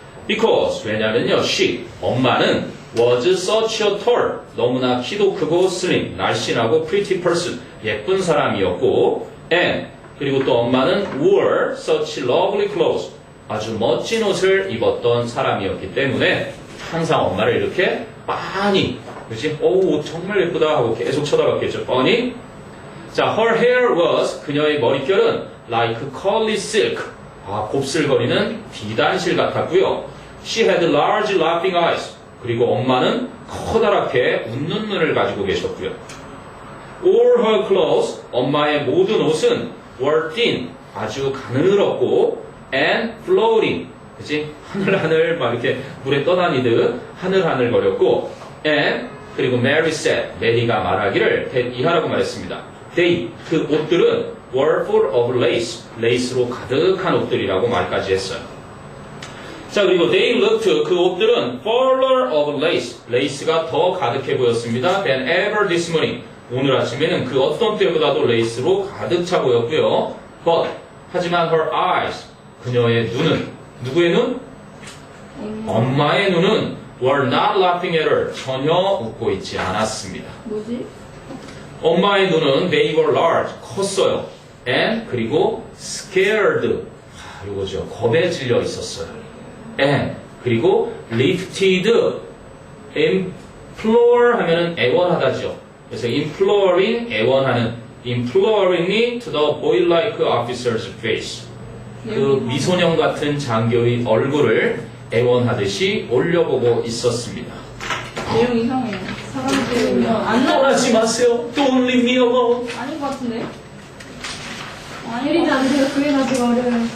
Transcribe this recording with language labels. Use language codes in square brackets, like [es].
[en] Because [ko] 왜냐면요, [en] she [ko] 엄마는 [en] was such a tall [ko] 너무나 키도 크고 [en] slim [ko] 날씬하고 [en] pretty person [ko] 예쁜 사람이었고 [en] and [ko] 그리고 또 엄마는 [en] wore such lovely clothes [ko] 아주 멋진 옷을 입었던 사람이었기 때문에 항상 엄마를 이렇게 빤히 그렇지? 오 정말 예쁘다 하고 계속 쳐다봤겠죠. 뻔히. 자, [en] her hair was [ko] 그녀의 머릿결은 [en] like curly silk [ko] 곱슬거리는 비단실 같았고요. [en] She had large laughing eyes. [ko] 그리고 엄마는 커다랗게 웃는 눈을 가지고 계셨고요. [en] All her clothes, [ko] 엄마의 모든 옷은 [en] were thin, [ko] 아주 가늘었고 [en] and floating, [ko] 그치? 하늘하늘 막 이렇게 물에 떠다니듯 하늘하늘 거렸고 [en] and [ko] 그리고 [en] Mary said, [ko] 메리가 말하기를 이하라고 말했습니다. [en] They, [ko] 그 옷들은 [en] were full of lace, [ko] 레이스로 가득한 옷들이라고 말까지 했어요. 자, 그리고 [en] they looked, [ko] 그 옷들은 [en] fuller of lace, [ko] 레이스가 더 가득해 보였습니다. [en] than ever this morning. [ko] 오늘 아침에는 그 어떤 때보다도 레이스로 가득 차 보였고요. [en] But, [ko] 하지만 [en] her eyes, [ko] 그녀의 눈은, 누구의 눈? 엄마의 눈은 [en] were not laughing at her, [ko] 전혀 웃고 있지 않았습니다. 뭐지? 엄마의 눈은 [en] they were large, [ko] 컸어요. [en] and, [ko] 그리고 [en] scared, [ko] 이거죠. 겁에 질려 있었어요. [en] and [ko] 그리고 [en] lifted, implore [ko] 하면은 애원하다죠. 그래서 [en] imploring [ko] 애원하는 [en] imploringly to the boy-like officer's face. [ko] 그 미소년 같은 장교의 얼굴을 애원하듯이 올려보고 있었습니다. 내용 이상해요. 사람들이 안 떠나지 마세요. [en] Don't leave me alone. [ko] 아닌 것 같은데? 때리지 않으세요. 그게 가지고 어려워요.